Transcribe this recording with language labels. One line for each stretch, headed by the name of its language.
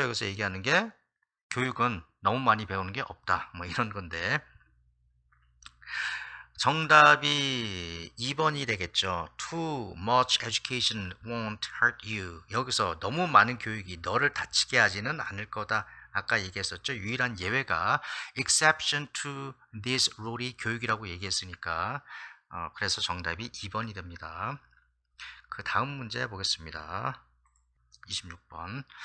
Korean: 여기서 얘기하는 게 교육은 너무 많이 배우는 게 없다. 뭐 이런 건데 정답이 2번이 되겠죠.
English: Too much education won't hurt you.
Korean: 여기서 너무 많은 교육이 너를 다치게 하지는 않을 거다. 아까 얘기했었죠. 유일한 예외가
English: exception to this rule
Korean: 이 교육이라고 얘기했으니까 그래서 정답이 2번이 됩니다. 그 다음 문제 보겠습니다. 26번.